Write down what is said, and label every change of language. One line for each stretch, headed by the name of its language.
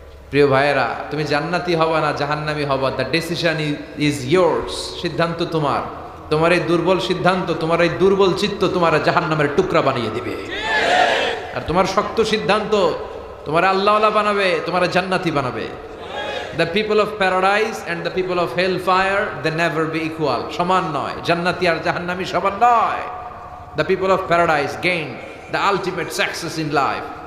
Bangla: প্রিয় ভাইয়েরা, তুমি জান্নাতি হবা না জাহান্নামী হবা,
English: The decision is yours.
Bangla: সিদ্ধান্ত তোমার। তোমার এই দুর্বল সিদ্ধান্ত, তোমার এই দুর্বল চিত্ত তোমার জাহান্নামের টুকরা বানিয়ে দিবে। আর তোমার শক্ত সিদ্ধান্ত তোমার আল্লাহওয়ালা বানাবে, তোমার জান্নাতি বানাবে।
English: The people of paradise and the people of hellfire, they never be equal.
Bangla: সমান নয়, জান্নাতি আর জাহান্নামী সমান নয়।
English: The people of paradise gain the ultimate success in life.